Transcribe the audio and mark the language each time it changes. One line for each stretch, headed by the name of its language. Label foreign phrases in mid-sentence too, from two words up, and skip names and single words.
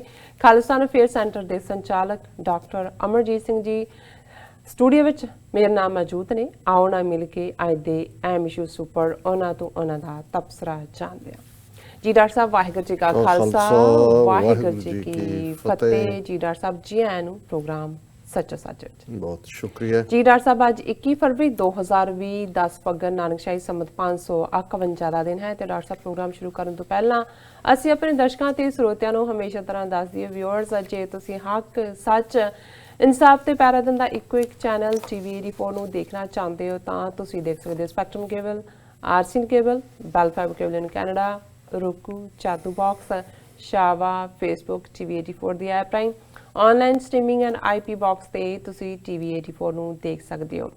Punjabi: ਖਾਲਿਸਤਾਨ ਅਫੇਅਰ ਸੈਂਟਰ ਦੇ ਸੰਚਾਲਕ ਡਾਕਟਰ ਅਮਰਜੀਤ ਸਿੰਘ ਜੀ ਸਟੂਡੀਓ ਵਿੱਚ ਮੇਰੇ ਨਾਲ ਮੌਜੂਦ ਨੇ। ਆਓ ਨਾ ਮਿਲ ਕੇ ਅੱਜ ਦੇ ਅਹਿਮ ਇਸ਼ੂਜ਼ ਉੱਪਰ ਉਹਨਾਂ ਤੋਂ ਉਹਨਾਂ ਦਾ ਤਬਸਰਾ ਜਾਣਦੇ ਹਾਂ। ਜੀ ਡਾਕਟਰ ਸਾਹਬ ਵਾਹਿਗੁਰੂ ਜੀ ਕਾ ਖ਼ਾਲਸਾ ਵਾਹਿਗੁਰੂ ਜੀ ਕੀ ਫ਼ਤਿਹ। ਜੀ ਡਾਕਟਰ ਸਾਹਬ ਜੀ ਆਏ ਨੂ ਪ੍ਰੋਗਰਾਮ ਸੱਚੋ ਸੱਚ ਬਹੁਤ ਸ਼ੁਕਰੀਆ ਜੀ। ਡਾਕਟਰ ਸਾਹਬ ਅੱਜ 21 ਫਰਵਰੀ 2020 10 ਫੱਗਣ ਨਾਨਕਸ਼ਾਹੀ ਸੰਮਤ 551 ਦਾ ਦਿਨ ਹੈ ਤੇ ਡਾਕਟਰ ਸਾਹਿਬ ਪ੍ਰੋਗਰਾਮ ਸ਼ੁਰੂ ਕਰਨ ਤੋਂ ਪਹਿਲਾਂ ਅਸੀਂ ਆਪਣੇ ਦਰਸ਼ਕਾਂ ਤੇ ਸਰੋਤਿਆਂ ਨੂੰ ਹਮੇਸ਼ਾ ਤਰ੍ਹਾਂ ਦੱਸ ਦਈਏ ਵਿਊਅਰਸ ਜੇ ਤੁਸੀਂ ਹੱਕ ਸੱਚ ਇਨਸਾਫ ਤੇ ਪੈਰਾਦਨ ਦਾ ਇੱਕੋ ਇੱਕ ਚੈਨਲ ਟੀਵੀ 84 ਨੂੰ ਦੇਖਣਾ ਚਾਹੁੰਦੇ ਹੋ ਤਾਂ ਤੁਸੀਂ ਦੇਖ ਸਕਦੇ ਹੋ ਸਪੈਕਟਰਮ ਕੇਬਲ, ਆਰਸੀਨ ਕੇਬਲ, ਬੈਲ ਫਾਈਬਰ ਕੇਬਲ ਇਨ ਕੈਨੇਡਾ, roku, Chatu Box, Shava, Facebook, TV84 ਦੀ ਐਪ ਰਾਹੀਂ
English: online streaming and IP box
Punjabi: ਤੇ ਤੁਸੀਂ TV84 ਨੂੰ ਦੇਖ ਸਕਦੇ ਹੋ।